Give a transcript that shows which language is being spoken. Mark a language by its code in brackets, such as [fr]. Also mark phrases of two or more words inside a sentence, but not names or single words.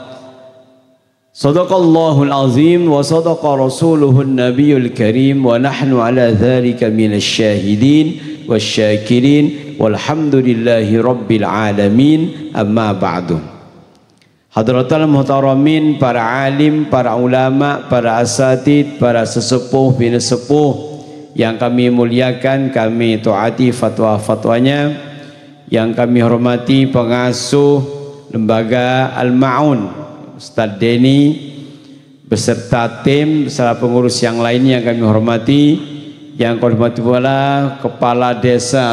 [ar] صدق الله العظيم وصدق رسوله النبي الكريم ونحن على ذلك من الشاهدين والشاكرين والحمد لله رب العالمين. أما بعد. حضرات المحترمين, [id] para alim, para ulama, para asatid, para sesepuh bin sepuh yang kami muliakan, kami taati fatwa-fatwanya, yang kami hormati pengasuh lembaga Al-Ma'un Ustaz Denny beserta tim beserta pengurus yang lainnya yang kami hormati, yang kami hormati pula kepala desa